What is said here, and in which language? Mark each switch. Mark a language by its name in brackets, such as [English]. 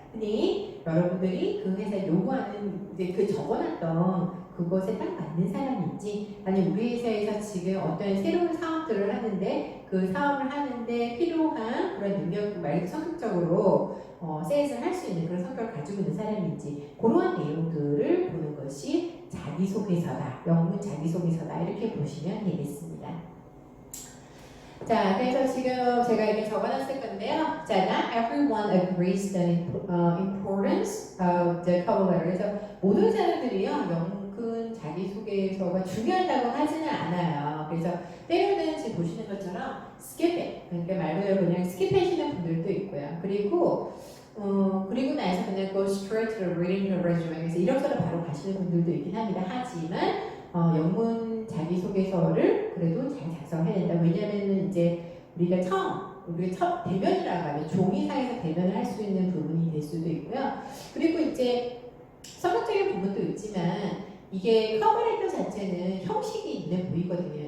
[Korean] 흔히 여러분들이 그 회사에 요구하는 이제 그 적어놨던 그것에 딱 맞는 사람인지 아니면 우리 회사에서 지금 어떤 새로운 사업들을 하는데 그 사업을 하는데 필요한 그런 능력 말고 성격적으로 세일즈를 할 수 있는 그런 성격을 가지고 있는 사람인지 그러한 내용들을 보는 것이 자기소개서다. 영문 자기소개서다. 이렇게 보시면 되겠습니다. 자, 그래서 지금 제가 이렇게 적어놨을 건데요. [English] 자, not everyone agrees the importance of the cover letter. [Korean] 그래서 모든 사람들이요, 영근 자기소개서가 중요하다고 하지는 않아요. 그래서 때로는 지금 보시는 것처럼 [English] skip it. [Korean] 그러니까 말 그대로 그냥 스킵하시는 분들도 있고요. 그리고 나서 그냥 [English] go straight to the reading the resume. [Korean] 그래서 이력서를 바로 가시는 분들도 있긴 합니다. 하지만 영문 자기소개서를 그래도 잘 작성해야 된다. 왜냐면은 이제 우리가 첫 대면이라고 하면 종이상에서 대면을 할 수 있는 부분이 될 수도 있고요. 그리고 이제 성격적인 부분도 있지만 이게 커버레터 자체는 형식이 있는 보이거든요.